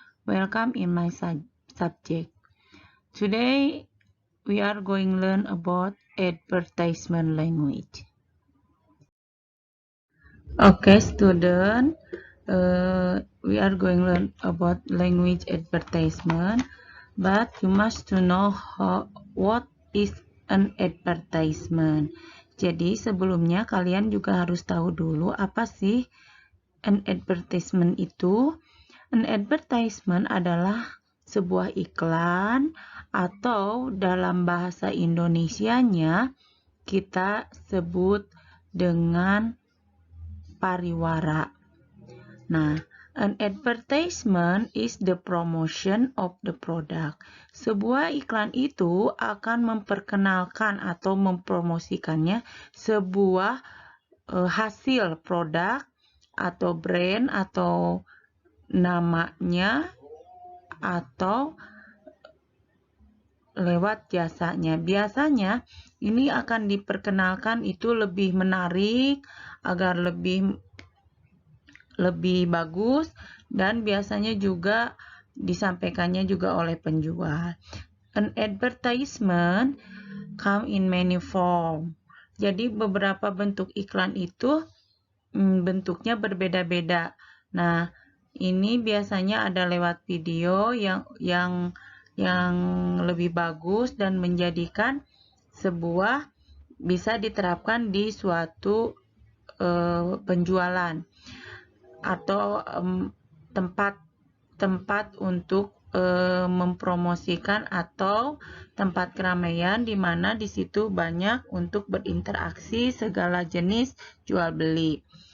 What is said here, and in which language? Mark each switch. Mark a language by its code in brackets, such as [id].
[en] Welcome in my subject. Today we are going to learn about advertisement language. Okay, student. We are going to learn about language advertisement, but you must to know what is an advertisement. [id] Jadi sebelumnya kalian juga harus tahu dulu apa sih an advertisement itu. An advertisement adalah sebuah iklan atau dalam bahasa Indonesianya kita sebut dengan pariwara. [en] Nah, an advertisement is the promotion of the product. [id] Sebuah iklan itu akan memperkenalkan atau mempromosikannya sebuah hasil produk atau brand atau namanya atau lewat jasanya. Biasanya ini akan diperkenalkan itu lebih menarik agar lebih bagus, dan biasanya juga disampaikannya juga oleh penjual. [en] An advertisement come in many form. [id] Jadi beberapa bentuk iklan itu bentuknya berbeda-beda. Nah, ini biasanya ada lewat video yang lebih bagus dan menjadikan sebuah bisa diterapkan di suatu penjualan atau tempat untuk mempromosikan atau tempat keramaian di mana di situ banyak untuk berinteraksi segala jenis jual beli.